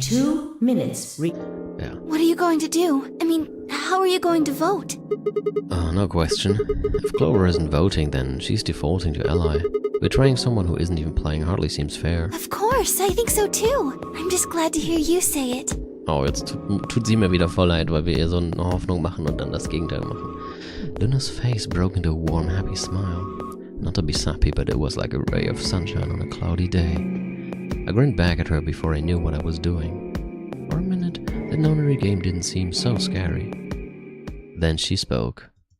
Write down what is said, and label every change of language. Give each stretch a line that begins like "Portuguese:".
English: 2 minutes. Yeah. What are you going to do? I mean, how are you going to vote? Oh, no question. If Clover isn't voting, then she's defaulting to ally. Betraying someone who isn't even playing hardly seems fair. Of course, I think so too. I'm just glad to hear you say it.
German: Oh, jetzt tut sie mir wieder voll leid, weil wir ihr so eine Hoffnung machen und dann das Gegenteil machen.
English: Luna's face broke into a warm, happy smile. Not to be sappy, but it was like a ray of sunshine on a cloudy day. I grinned back at her before I knew what I was doing. For a minute, the nonary game didn't seem so scary. Then she spoke.